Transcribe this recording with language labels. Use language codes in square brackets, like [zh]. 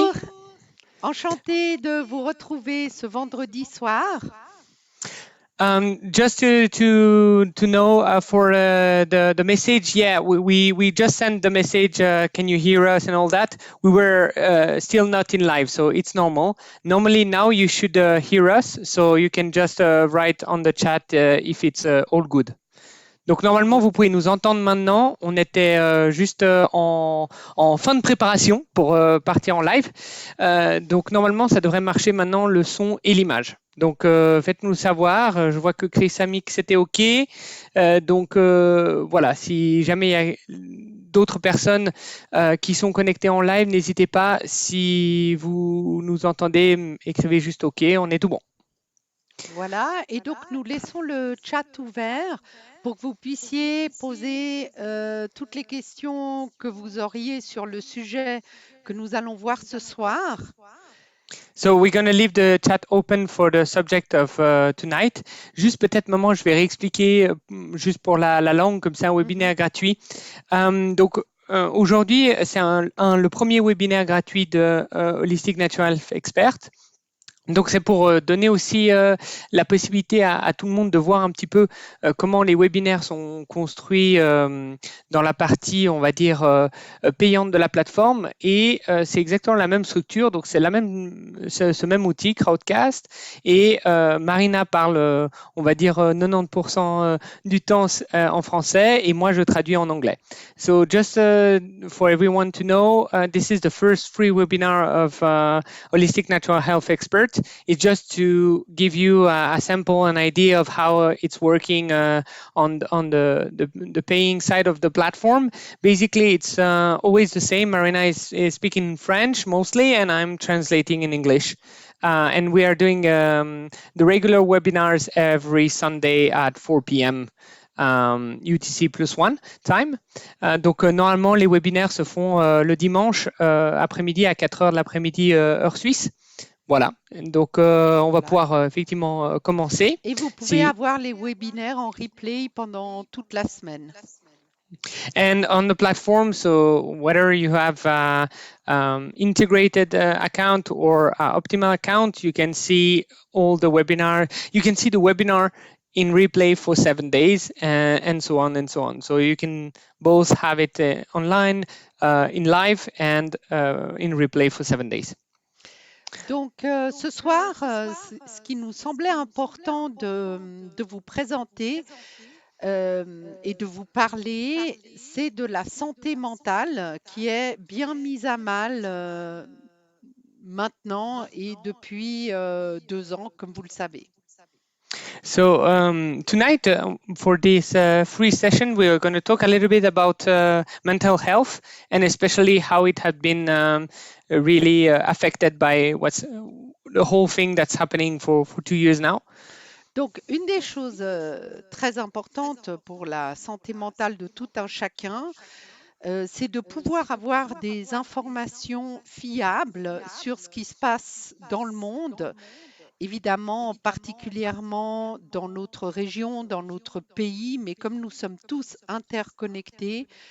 [fr] Bonjour, enchantée de vous retrouver ce vendredi soir. [en] Just to know for the message, yeah, we just sent the message. Can you hear us and all that? We were still not in live, so it's normal. Normally now you should hear us, so you can just write on the chat if it's all good. [fr] Donc normalement, vous pouvez nous entendre maintenant. On était juste en fin de préparation pour partir en live. Donc normalement, ça devrait marcher maintenant le son et l'image. Donc faites-nous savoir. Je vois que Chris a mis que c'était OK. Donc voilà, si jamais il y a d'autres personnes qui sont connectées en live, n'hésitez pas. Si vous nous entendez, écrivez juste OK, on est tout bon. Voilà, et donc nous laissons le chat ouvert pour que vous puissiez poser toutes les questions que vous auriez sur le sujet que nous allons voir ce soir. [en] So we're going to leave the chat open for the subject of tonight. [fr] Juste peut-être, maman, je vais réexpliquer juste pour la langue, comme c'est un webinaire gratuit. Donc, aujourd'hui, c'est le premier webinaire gratuit de Holistic Natural Health Expert. Donc, c'est pour donner aussi la possibilité à tout le monde de voir un petit peu comment les webinaires sont construits dans la partie, on va dire, payante de la plateforme. Et c'est exactement la même structure. Donc, c'est ce même outil, Crowdcast. Et Marina parle, on va dire, 90% du temps en français. Et moi, je traduis en anglais. [en] So, just for everyone to know, this is the first free webinar of Holistic Natural Health Expert. It's just to give you a sample, an idea of how it's working on the paying side of the platform. Basically, it's always the same. Marina is speaking French mostly, and I'm translating in English. And we are doing the regular webinars every Sunday at 4 p.m. UTC +1 time. [fr] Donc normalement les webinaires se font le dimanche après-midi à 4 heures de l'après-midi heure suisse. Voilà, donc on va pouvoir effectivement commencer. Et vous pouvez avoir les webinaires en replay pendant toute la semaine. [en] And on the platform, so whether you have integrated account or optimal account, you can see all the webinar. You can see the webinar in replay for 7 days and so on and so on. So you can both have it online, in live and in replay for 7 days. [fr] Donc ce soir, ce qui nous semblait important de vous présenter et de vous parler, c'est de la santé mentale qui est bien mise à mal maintenant et depuis 2 ans, comme vous le savez. [en] So tonight, for this free session, we are going to talk a little bit about mental health and especially how it had been really affected by what's the whole thing that's happening for 2 years now. [fr] Donc, une des choses très importantes pour la santé mentale de tout un chacun, c'est de pouvoir avoir des informations fiables sur ce qui se passe dans le monde, évidemment particulièrement dans notre région, dans notre pays, mais comme nous sommes tous interconnectés,